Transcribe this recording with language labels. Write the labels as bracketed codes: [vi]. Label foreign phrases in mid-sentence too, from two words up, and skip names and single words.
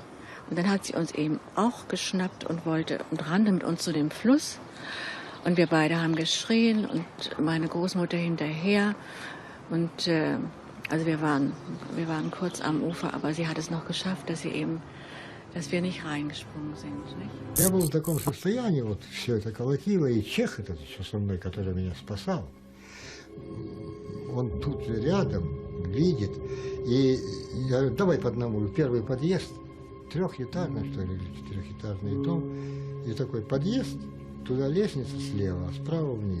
[de] Und dann hat sie uns eben auch geschnappt und rannte mit uns zu dem Fluss. Und wir beide haben geschrien und meine Großmutter hinterher. Und also wir waren kurz am Ufer, aber sie hat es noch geschafft, dass wir nicht reingesprungen sind. Nicht? [ru] Я был в таком состоянии, вот все это колотило, и чех этот еще со мной, который меня спасал, он тут рядом видит, и я говорю, давай по одному, первый подъезд, 3-этажный, что ли, или 4-этажный дом, и такой подъезд, Туда лестница слева, а справа вниз.